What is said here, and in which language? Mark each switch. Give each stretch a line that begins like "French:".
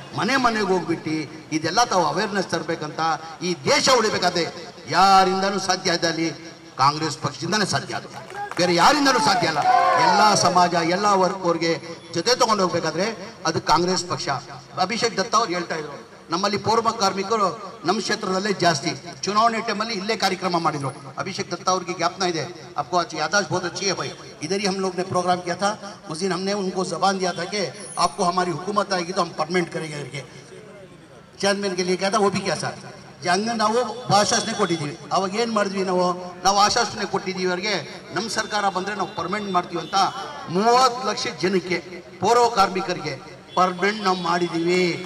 Kannada: ಮನೆಗೆ ಹೋಗ್ಬಿಟ್ಟು ಇದೆಲ್ಲ ತಾವು ಅವೇರ್ನೆಸ್ ತರಬೇಕಂತ. ಈ ದೇಶ ಉಳಿಬೇಕಾದ್ರೆ ಯಾರಿಂದನೂ ಸಾಧ್ಯ ಇದೆ, ಅಲ್ಲಿ ಕಾಂಗ್ರೆಸ್ ಪಕ್ಷದಿಂದನೇ ಸಾಧ್ಯ. ಅದು ಬೇರೆ ಯಾರಿಂದನೂ ಸಾಧ್ಯ ಅಲ್ಲ. ಎಲ್ಲ ಸಮಾಜ ಎಲ್ಲ ವರ್ಗವ್ರಿಗೆ ಜೊತೆ ತಗೊಂಡು ಹೋಗ್ಬೇಕಾದ್ರೆ ಅದು ಕಾಂಗ್ರೆಸ್ ಪಕ್ಷ. ಅಭಿಷೇಕ್ ದತ್ತ ಅವ್ರು ಹೇಳ್ತಾ ಇದ್ರು, ನಮ್ಮಲ್ಲಿ ಪೌರ ಕಾರ್ಮಿಕರು ನಮ್ಮ ಕ್ಷೇತ್ರದಲ್ಲೇ ಜಾಸ್ತಿ. ಚುನಾವಣೆ ಟೈಮಲ್ಲಿ ಇಲ್ಲೇ ಕಾರ್ಯಕ್ರಮ ಮಾಡಿದ್ರು.
Hindi: ಅಭಿಷೇಕ್ दत्ता
Kannada: ಅವ್ರಿಗೆ ಜ್ಞಾಪನ ಇದೆ,
Hindi: आपको आज याददाश्त बहुत अच्छी है भाई. इधर ही हम लोग ने प्रोग्राम किया था. उस दिन हमने उनको जबान दिया था कि आपको हमारी हुकूमत आएगी तो हम परमानेंट करेंगे करके. चेयरमैन के लिए क्या था वो भी क्या सर
Kannada: ಹಂಗೆ ನಾವು ಆಶ್ವಾಸನೆ ಕೊಟ್ಟಿದ್ದೀವಿ. ಅವಾಗ ಏನು ಮಾಡಿದ್ವಿ, ನಾವು ಆಶ್ವಾಸನೆ ಕೊಟ್ಟಿದ್ದೀವಿ ಅವ್ರಿಗೆ, ನಮ್ಮ ಸರ್ಕಾರ ಬಂದರೆ ನಾವು ಪರ್ಮನೆಂಟ್ ಮಾಡ್ತೀವಿ ಅಂತ 30 ಲಕ್ಷ ಜನಕ್ಕೆ ಪೌರ ಕಾರ್ಮಿಕರಿಗೆ ಪರ್ಮನೆಂಟ್ ನಾವು ಮಾಡಿದ್ದೀವಿ.